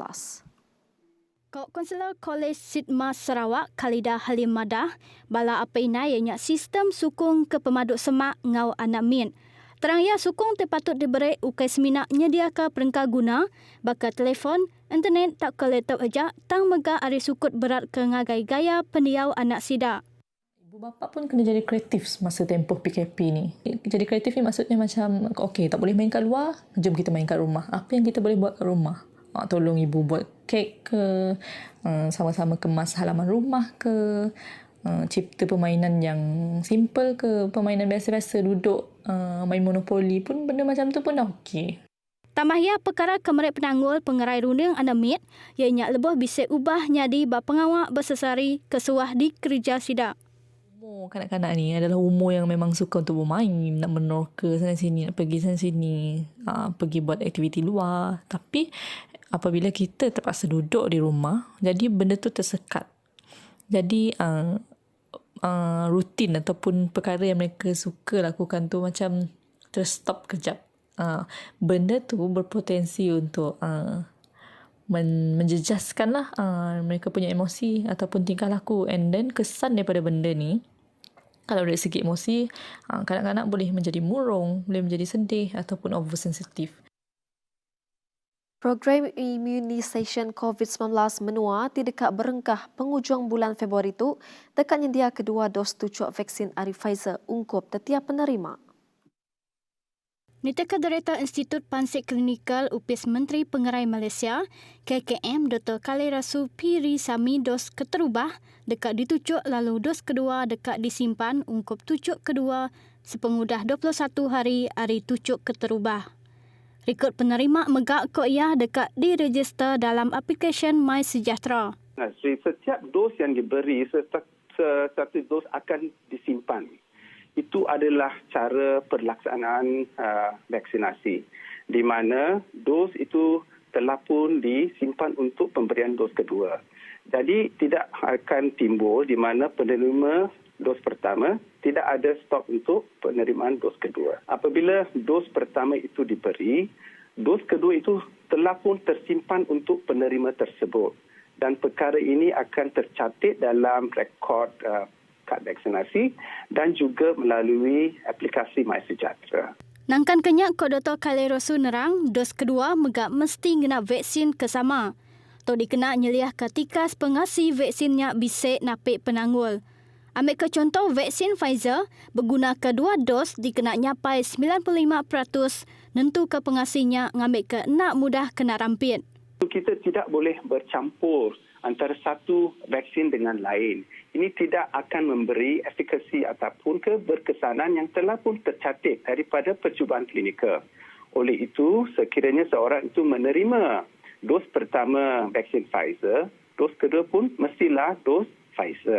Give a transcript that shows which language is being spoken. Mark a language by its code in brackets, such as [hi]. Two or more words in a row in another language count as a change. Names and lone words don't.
[iba] Konselor Kolej Sidmas Sarawak Khalida Halim Madah bala apa indai ianya sistem sukung ke pemaduk semak ngau anak miat. Terang ia sukung terpatut diberi ukai seminak nyediakan perengkah guna bakal telefon, internet tak ke laptop aja tang megah ari sukut berat ke ngagai gaya pendiau anak sida. [ms] Ibu bapa pun kena jadi kreatif masa tempoh PKP ni. Jadi kreatif ni maksudnya macam okey tak boleh main kat luar, jom kita main kat rumah. Apa yang kita boleh buat kat rumah? Tolong ibu buat kek ke, sama-sama kemas halaman rumah ke, cipta permainan yang simple ke, permainan biasa-biasa duduk main monopoli pun benda macam tu pun dah okey. [iba] Tambah ia perkara kemerik penanggul pengerai rundiang anamit ianya lebih bisa ubah nyadi bak pengawak bersesari kesuah di kerja sida. [ms] Umur kanak-kanak ni adalah umur yang memang suka untuk bermain, nak menorka sana sini, nak pergi sana sini, pergi buat aktiviti luar. Tapi apabila kita terpaksa duduk di rumah, jadi benda tu tersekat. Jadi rutin ataupun perkara yang mereka suka lakukan tu macam terstop kejap. Benda tu berpotensi untuk menjejaskan lah mereka punya emosi ataupun tingkah laku. [en] And then [ms] kesan daripada benda ni, kalau dari segi emosi, kanak-kanak boleh menjadi murung, boleh menjadi sedih ataupun oversensitif. [iba] Program imunisasi COVID-19 menua di dekat berengkah penghujung bulan Februari itu dekat nyedia kedua dos tucuk vaksin ari Pfizer ungkup setiap penerima. Nitaka Director Institut Pansir Klinikal Upis Menteri Pengerai Malaysia, KKM Dr. Kalirasu Piri Sami dos keterubah dekat ditucuk lalu dos kedua dekat disimpan ungkup tucuk kedua sepengudah 21 hari tucuk keterubah. Rekod penerima megak kok ia dekat diregister dalam aplikasi My Sejahtera. [ms] Setiap dos yang diberi, satu dos akan disimpan. Itu adalah cara pelaksanaan vaksinasi, di mana dos itu telah pun disimpan untuk pemberian dos kedua. Jadi tidak akan timbul di mana penerima dos pertama tidak ada stok untuk penerimaan dos kedua. Apabila dos pertama itu diberi, dos kedua itu telah pun tersimpan untuk penerima tersebut. Dan perkara ini akan tercatat dalam rekod kad vaksinasi dan juga melalui aplikasi My Sejahtera. [iba] Nangkan kenyak ko Dr. Kalerosu nerang, dos kedua megak mesti ngena vaksin kesama. To dikena nyeliah ketika pengasi vaksinnya bisik napik penanggul. Ambil ke contoh vaksin Pfizer, berguna kedua dos dikena nyapai 95% nentu ke pengasinya ngambil ke nak mudah kena rampit. [ms] Kita tidak boleh bercampur antara satu vaksin dengan lain. Ini tidak akan memberi efikasi ataupun keberkesanan yang telah pun tercatat daripada percubaan klinikal. Oleh itu, sekiranya seorang itu menerima dos pertama vaksin Pfizer, dos kedua pun mestilah dos Pfizer.